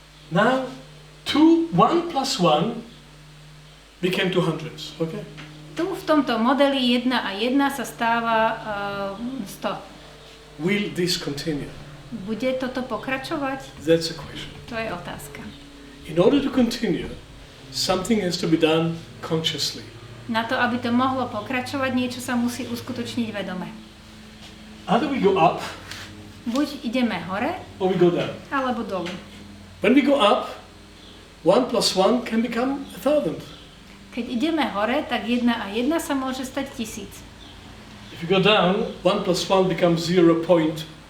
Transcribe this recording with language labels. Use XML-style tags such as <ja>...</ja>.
<en>Now, 1 plus 1 became 200. Okay?</en> <sk>Tu v tomto modeli 1 a 1 sa stáva 100.</sk> <en>Will this continue?</en> <sk>Bude toto pokračovať?</sk> <en>That's a question.</en> <sk>To je otázka.</sk> <en>In order to continue, something has to be done consciously.</en> <sk>Na to, aby to mohlo pokračovať, niečo sa musí uskutočniť vedome.</sk> <en>Either we go up,</en> <sk>Buď ideme hore,</sk> <en>or we go down.</en> <sk>alebo dolu.</sk> <en>When we go up, 1 plus 1 can become 1,000.</en> <sk>Keď ideme hore, tak 1 a 1 sa môže stať 1000.</sk> <en>If you go down, 1 plus 1 becomes 0.001.</en>